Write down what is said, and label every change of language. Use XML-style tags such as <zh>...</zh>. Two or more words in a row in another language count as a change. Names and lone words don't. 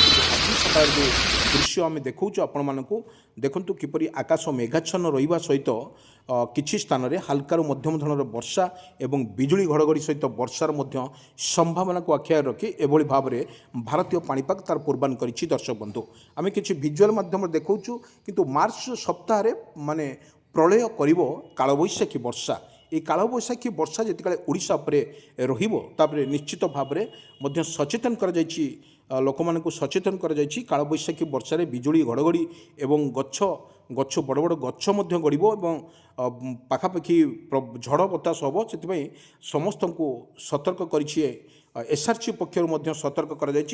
<or>କିନ୍ତୁ ଆଜି ସକାଳରେ ଯେଉଁ ଦୃଶ୍ୟ ଆମେ ଦେଖାଉଛୁ ଆପଣମାନଙ୍କୁ, ଦେଖନ୍ତୁ କିପରି ଆକାଶ ମେଘାଚ୍ଛନ୍ନ ରହିବା ସହିତ କିଛି ସ୍ଥାନରେ ହାଲକାରୁ ମଧ୍ୟମ ଧରଣର ବର୍ଷା ଏବଂ ବିଜୁଳି ଘଡ଼ଘଡ଼ି ସହିତ ବର୍ଷାର ମଧ୍ୟ ସମ୍ଭାବନାକୁ ଆଖି ଆଗରେ ରଖି ଏଭଳି ଭାବରେ ଭାରତୀୟ ପାଣିପାଗ ତାର ପୂର୍ବାନ କରିଛି। ଦର୍ଶକ ବନ୍ଧୁ, ଆମେ କିଛି ଭିଜୁଆଲ୍ ମାଧ୍ୟମରେ ଦେଖାଉଛୁ। କିନ୍ତୁ ମାର୍ଚ୍ଚ ସପ୍ତାହରେ ମାନେ ପ୍ରଳୟ କରିବ କାଳବୈଶାଖୀ ବର୍ଷା। ଏଇ କାଳବୈଶାଖୀ ବର୍ଷା ଯେତବେ ଓଡ଼ିଶା ଉପରେ ରହବ ତାପରେ ନିଶ୍ଚିତ ଭାବେ ମଧ୍ୟେ ସଚେତନ କରା ଯାଇଛି ଲୋକମାନଙ୍କୁ ସଚେତନ କରାଯାଇଛି। କାଳବୈଶାଖୀ ବର୍ଷାରେ ବିଜୁଳି ଘଡ଼ଘଡ଼ି ଏବଂ ଗଛ ବଡ଼ ବଡ଼ ଗଛ ମଧ୍ୟ ଗଡ଼ିବ ଏବଂ ପାଖାପାଖି ଝଡ଼ ବତାସ ହେବ। ସେଥିପାଇଁ ସମସ୍ତଙ୍କୁ ସତର୍କ କରିଛି ଏସ୍ଆର୍ସି ପକ୍ଷରୁ ମଧ୍ୟ ସତର୍କ କରାଯାଇଛି।</or>